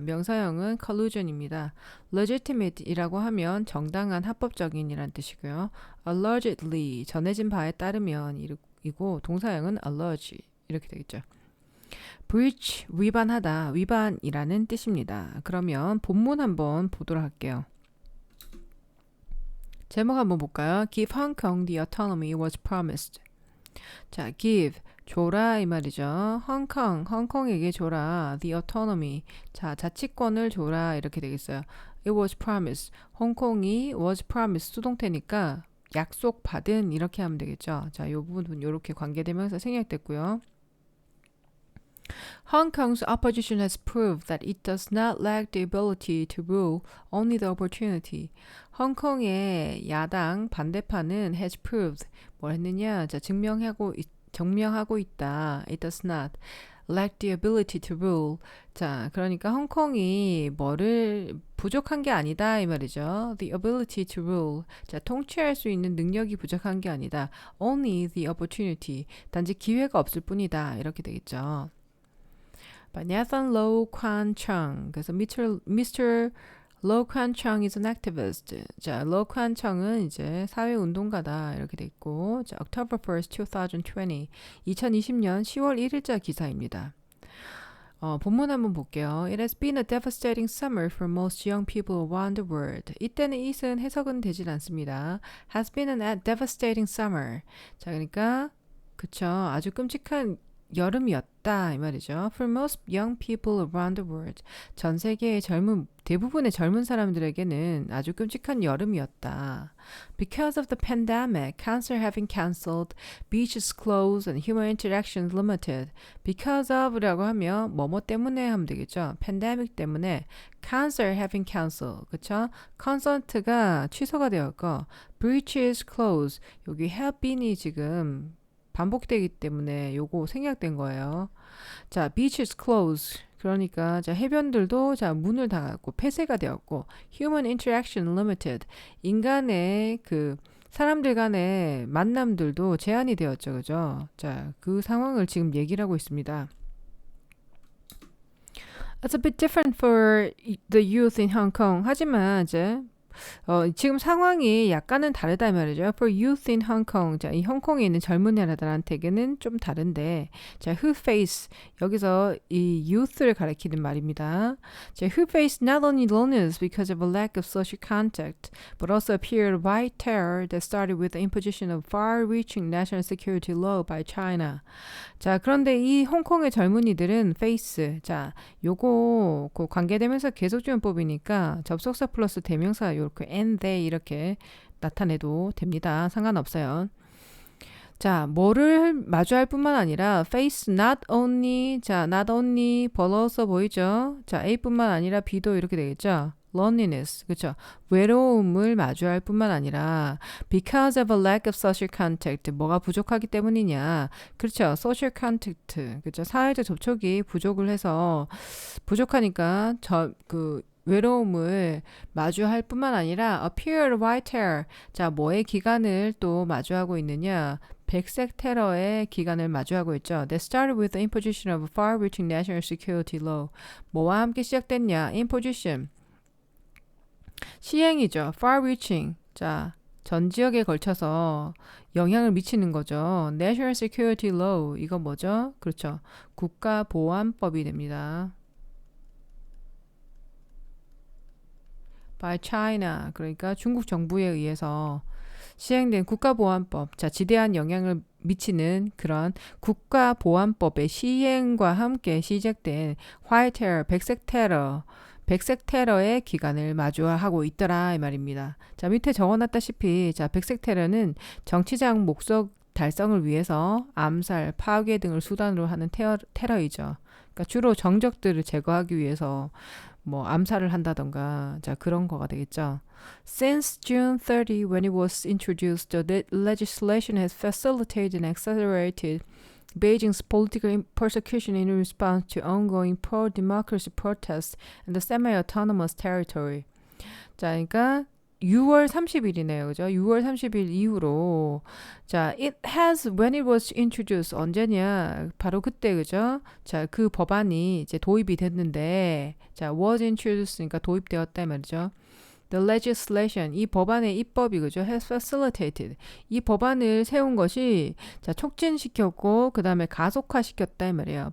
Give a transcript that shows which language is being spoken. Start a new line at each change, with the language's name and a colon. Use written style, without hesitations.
Korean: 명사형은 collusion입니다. legitimate이라고 하면 정당한, 합법적인이란 뜻이고요. allegedly, 전해진 바에 따르면 이고 동사형은 allege 이렇게 되겠죠. breach, 위반하다, 위반이라는 뜻입니다. 그러면 본문 한번 보도록 할게요. 제목 한번 볼까요?
English: Give Hong Kong the autonomy was promised.
Korean: 자, give, 줘라 이 말이죠. 홍콩에게 줘라.
English: The autonomy,
Korean: 자, 자치권을 줘라 이렇게 되겠어요.
English: It was promised.
Korean: 홍콩이
English: was promised
Korean: 수동태니까 약속받은 이렇게 하면 되겠죠. 자, 이 부분은 이렇게 관계되면서 생략됐고요.
English: Hong Kong's opposition has proved that it does not lack the ability to rule, only the opportunity.
Korean: 홍콩의 야당 반대파는
English: has proved,
Korean: 뭘 했느냐? 자, 증명하고 있다.
English: It does not lack the ability to rule.
Korean: 자, 그러니까 홍콩이 뭐를 부족한 게 아니다 이 말이죠.
English: The ability to rule.
Korean: 자, 통치할 수 있는 능력이 부족한 게 아니다.
English: Only the opportunity.
Korean: 단지 기회가 없을 뿐이다. 이렇게 되겠죠. By Nathan Lo Kwan Chung. 그래서 Mr.
English: Lo Kwan Chung is an activist.
Korean: 자, Lo Kwan Chung은 이제 사회운동가다 이렇게 돼 있고, 자,
English: October 1st, 2020.
Korean: 2020년 10월 1일자 기사입니다. 본문 한번 볼게요.
English: It has been a devastating summer for most young people around the world.
Korean: 이때는 it은 해석은 되질 않습니다.
English: Has been a devastating summer.
Korean: 자, 그러니까 그쵸. 아주 끔찍한 여름이었다 이 말이죠.
English: For most young people around the world.
Korean: 전 세계의 대부분의 젊은 사람들에게는 아주 끔찍한 여름이었다.
English: Because of the pandemic, cancer having cancelled, beaches closed, and human interactions limited.
Korean: Because of라고 하면 뭐뭐 때문에 하면 되겠죠. pandemic 때문에
English: cancer having cancelled.
Korean: 그쵸? 콘서트가 취소가 되었고
English: beaches closed.
Korean: 여기
English: have been
Korean: 이 지금 반복되기 때문에 요거 생략된 거예요. 자,
English: beaches closed.
Korean: 그러니까 자, 해변들도 자, 문을 닫았고 폐쇄가 되었고
English: human interaction limited.
Korean: 인간의 그 사람들 간의 만남들도 제한이 되었죠. 그죠? 자, 그 상황을 지금 얘기를 하고 있습니다.
English: It's a bit different for the youth in Hong Kong.
Korean: 하지만 이제 지금 상황이 약간은 다르다 이 말이죠.
English: For youth in Hong Kong.
Korean: 자, 이 홍콩에 있는 젊은 애들한테는 좀 다른데, 자,
English: who face
Korean: 여기서 이 youth를 가리키는 말입니다. 자,
English: who face not only loneliness because of a lack of social contact, but also a period of white terror that started with the imposition of far-reaching national security law by China.
Korean: 자, 그런데 이 홍콩의 젊은이들은 face, 자, 요거 그 관계되면서 계속지원법이니까 접속사 플러스 대명사 이렇게
English: and they
Korean: 이렇게 나타내도 됩니다. 상관없어요. 자, 뭐를 마주할 뿐만 아니라
English: face not only,
Korean: 자,
English: not only
Korean: 벌어서 보이죠? 자, A뿐만 아니라 B도 이렇게 되겠죠? loneliness, 그렇죠? 외로움을 마주할 뿐만 아니라
English: because of a lack of social contact,
Korean: 뭐가 부족하기 때문이냐? 그렇죠?
English: social contact,
Korean: 그렇죠? 사회적 접촉이 부족을 해서 부족하니까 외로움을 마주할 뿐만 아니라
English: a period of white terror,
Korean: 자, 뭐의 기간을 또 마주하고 있느냐? 백색 테러의 기간을 마주하고 있죠.
English: That started with the imposition of a far-reaching national security law.
Korean: 뭐와 함께 시작됐냐? imposition. 시행이죠. far-reaching. 자, 전 지역에 걸쳐서 영향을 미치는 거죠. National Security Law. 이거 뭐죠? 그렇죠. 국가보안법이 됩니다.
English: By China.
Korean: 그러니까 중국 정부에 의해서 시행된 국가보안법. 자, 지대한 영향을 미치는 그런 국가보안법의 시행과 함께 시작된 White Terror, 백색 테러의 기간을 마주하고 있더라 이 말입니다. 자, 밑에 적어놨다시피 자, 백색 테러는 정치적 목적 달성을 위해서 암살, 파괴 등을 수단으로 하는 테러이죠. 그러니까 주로 정적들을 제거하기 위해서 뭐 암살을 한다던가 자, 그런 거가 되겠죠.
English: Since June 30, when it was introduced, the legislation has facilitated and accelerated Beijing's political persecution in response to ongoing pro-democracy protests in the semi-autonomous territory.
Korean: 자, 그러니까 6월 30일이네요. 그죠? 6월 30일 이후로 자,
English: it has when it was introduced
Korean: 언제냐? 바로 그때 그죠? 자, 그 법안이 이제 도입이 됐는데 자, was introduced니까 도입되었다 말이죠.
English: The legislation,
Korean: 이 법안의 입법이 그죠?
English: has facilitated.
Korean: 이 법안을 세운 것이 자, 촉진시켰고 그 다음에 가속화시켰다 이 말이에요.